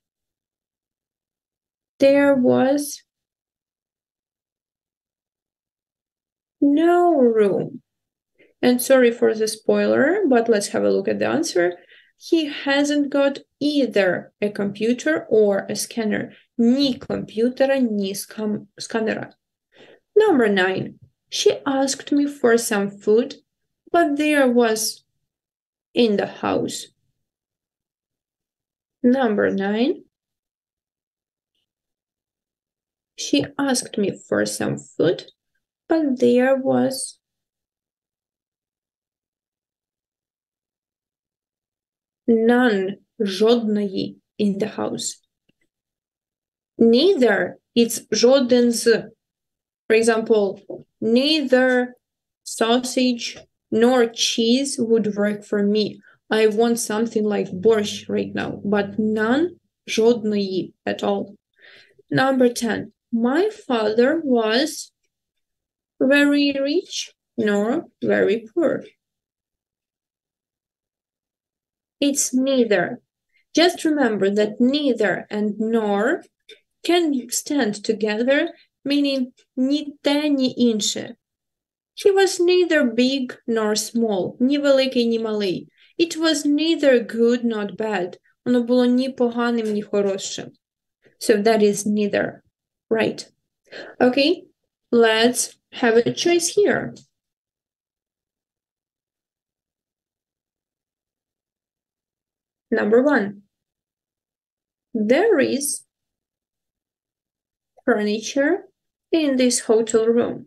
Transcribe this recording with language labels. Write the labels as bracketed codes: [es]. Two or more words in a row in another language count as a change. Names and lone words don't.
[en] There was no room. And sorry for the spoiler, but let's have a look at the answer. He hasn't got either a computer or a scanner. [uk] Ні комп'ютера, ні сканера. [en] Number 9. She asked me for some food, but there was in the house. Number 9. She asked me for some food, but there was none, жодної, in the house. Neither, it's [uk] жоден з. [en] For example, neither sausage nor cheese would work for me. I want something like borscht right now, but none, жодної at all. Number 10. My father was very rich nor very poor. It's neither. Just remember that neither and nor can stand together, meaning [uk] ні те, ні інше. [en] He was neither big nor small, [uk] ні великий, ні малий. [en] It was neither good nor bad. [uk] Воно було ні поганим, ні хорошим. [en] So that is neither. Right. Okay, let's have a choice here. Number 1. There is furniture in this hotel room.